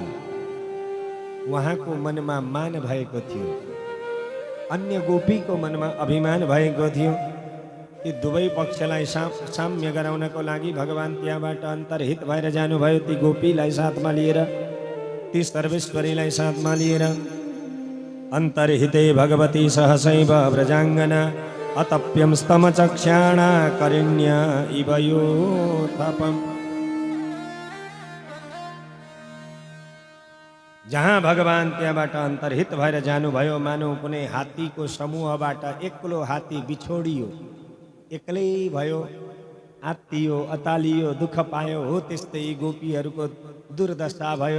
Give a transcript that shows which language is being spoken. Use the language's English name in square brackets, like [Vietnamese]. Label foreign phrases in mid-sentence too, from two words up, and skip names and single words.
[Nepali] उहाँको मनमा मान भएको थियो, अन्य गोपीको मनमा अभिमान भएको थियो। ती दुवै पक्षलाई साम्य गराउनको लागि भगवान त्यहाँबाट अन्तर्हित भएर जानुभयो। ती गोपीलाई साथमा लिएर, ती सर्वेश्वरीलाई साथमा लिएर। [Sanskrit] अन्तर्हिते भगवती सहसैव व्रजाङ्गना अतप्यं स्तमचक्षाणा करिण्य इव योथपम्। [Nepali] जहाँ भगवान त्यहाँबाट अन्तर्हित भएर जानुभयो, मानौ कुनै हात्तीको समूहबाट एक्लो हात्ती बिछोडियो, एक्लै भयो, आत्तियो, अतालियो, दुःख पायो, हो त्यस्तै गोपीहरूको दुर्दशा भयो।